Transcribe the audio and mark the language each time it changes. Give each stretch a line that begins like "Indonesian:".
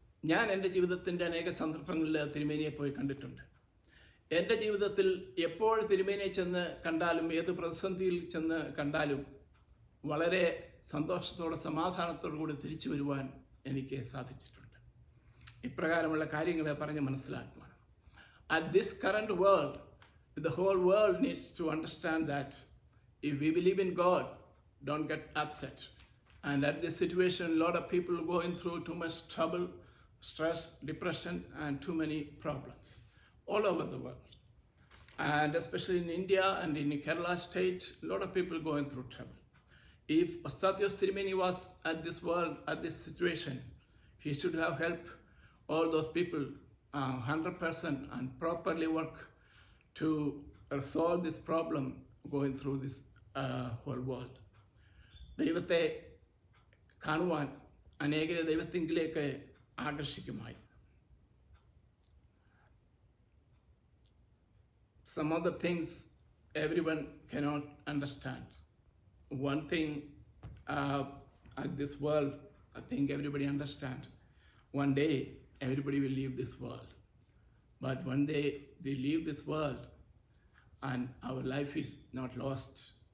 Malayalam: ഞാൻ എൻ്റെ ജീവിതത്തിൻ്റെ അനേക സന്ദർഭങ്ങളിൽ തിരുമേനിയെ പോയി കണ്ടിട്ടുണ്ട്. എൻ്റെ ജീവിതത്തിൽ എപ്പോൾ തിരുമേനിയെ ചെന്ന് കണ്ടാലും, ഏത് പ്രതിസന്ധിയിൽ ചെന്ന് കണ്ടാലും വളരെ സന്തോഷത്തോടെ സമാധാനത്തോടു കൂടി തിരിച്ചു വരുവാൻ എനിക്ക് സാധിച്ചിട്ടുണ്ട്. ഇപ്രകാരമുള്ള കാര്യങ്ങൾ പറഞ്ഞ് മനസ്സിലാക്കുവാണ്.
English: At this current world, the whole world needs to understand that if we believe in God, don't get upset. And at this situation, a lot of people are going through too much trouble, stress, depression, and too many problems all over the world. And especially in India and in Kerala state, a lot of people going through trouble. If Ostathios Tirumeni was at this world, at this situation, he should have helped all those people 100% and properly work to resolve this problem going through this whole world.
Malayalam: ദൈവത്തെ കാണുവാൻ അനേകരെ ദൈവത്തിങ്കിലേക്ക് ആകർഷിക്കുമായി.
English: Some of the things everyone cannot understand. One thing at this world, I think everybody understand. One day, everybody will leave this world. But one day, they leave this world and our life is not lost.